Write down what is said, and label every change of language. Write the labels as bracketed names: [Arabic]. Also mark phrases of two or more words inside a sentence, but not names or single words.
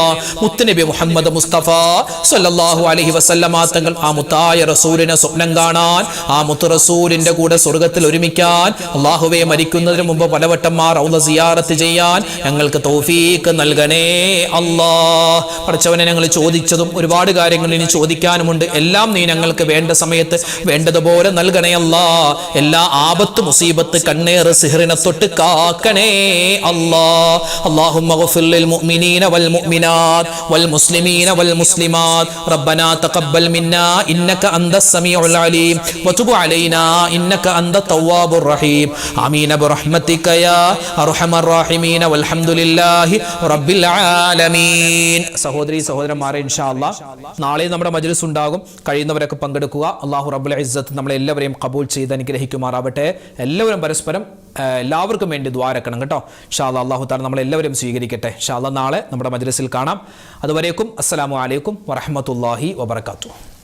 [Malayalam] മുത്തുനബി മുഹമ്മദ് മുസ്തഫ [Arabic] صلى الله عليه وسلم [Malayalam] തങ്ങൾ ആ മുത്തായ റസൂലിനെ സ്വപ്നം കാണാൻ, ആ മുത്തു റസൂലിന്റെ കൂടെ സ്വർഗ്ഗത്തിൽ ഒരുമിക്കാൻ, അല്ലാഹുവേ, മരിക്കുന്നതിന് മുമ്പ് പലവട്ടം റൗള സിയാറത്ത് ചെയ്യാൻ ഞങ്ങൾക്ക് തൗഫീഖ് നൽകണേ അല്ലാ. പടച്ചവനെ, ഞങ്ങൾ ചോദിച്ചതും ഒരുപാട് കാര്യങ്ങൾ ഇനി ചോദിക്കാനുമുണ്ട്. എല്ലാം നീ ഞങ്ങൾക്ക് വേണ്ട സമയത്ത് വേണ്ടതുപോലെ നൽകണേ അല്ലാ. എല്ലാ ആപത്ത്, മുസീബത്ത്, കണ്ണേർ, സിഹ്റിനെ തൊട്ട് കാക്കണേ അല്ലാ. [Arabic] اللهم اغفر للمؤمنين والمؤمنات والمسلمين والمسلمات ربنا تقبل منا إنك أنت السميع العليم وتب علينا إنك أنت التواب الرحيم آمين برحمتك يا أرحم الراحمين والحمد لله رب العالمين. [Malayalam] സഹോദരി സഹോദരന്മാരെ, [Arabic] إن شاء الله [Malayalam] നാളെ നമ്മുടെ മജ്ലിസ് ഉണ്ടാകും. കഴിയുന്നവരൊക്കെ പങ്കെടുക്കുക. [Arabic] الله رب العزة [Malayalam] നമ്മളെല്ലാവരെയും ഖബൂൽ ചെയ്ത് അനുഗ്രഹിക്കുമാറാവട്ടെ. എല്ലാവരും പരസ്പരം എല്ലാവർക്കും വേണ്ടി ദ്വാരക്കണം കേട്ടോ. [Arabic] إن شاء الله الله تعالى [Malayalam] നമ്മളെല്ലാവരും സ്വീകരിക്കട്ടെ. [Arabic] إن شاء الله [Malayalam] നാളെ നമ്മുടെ മജ്ലിസിൽ കാണാം. [Arabic] അതുവരേക്കും السلام عليكم ورحمة الله وبركاته.